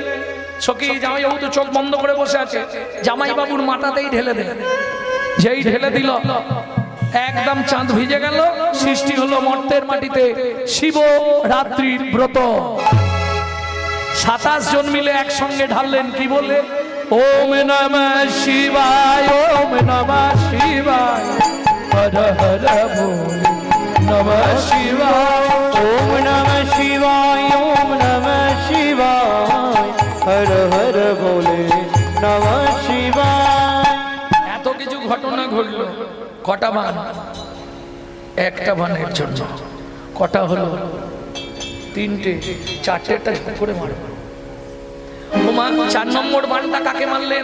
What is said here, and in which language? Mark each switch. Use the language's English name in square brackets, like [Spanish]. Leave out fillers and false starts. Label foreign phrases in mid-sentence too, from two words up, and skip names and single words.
[Bangla] সখী জামাইবাবু তো চোখ বন্ধ করে বসে আছে, জামাইবাবুর মাথাতেই ঢেলে দেয়। যেই ঢেলে দিল, একদম চাঁদ ভিজে গেল। সৃষ্টি হলো মর্তের মাটিতে শিব রাত্রির ব্রত। 27 জন মিলে একসঙ্গে ঢাললেন। কি বলে? [Sanskrit] ওম নমঃ শিবায়, ওম নমঃ শিবায়, [Bangla] হর হর বল [Sanskrit] নমঃ শিবায়, ওম নমঃ শিবায়, ওম নমঃ শিবায়, [Bangla] হর হর বলে [Sanskrit] নমঃ শিবায়। [Bangla] এত কিছু ঘটনা ঘুরলো। কটা বান? একটা বানের জন্য কটা হলো? তিনটে। চারটেটা ঝপ করে মারো। চার নম্বর বানটা কাকে মারলেন?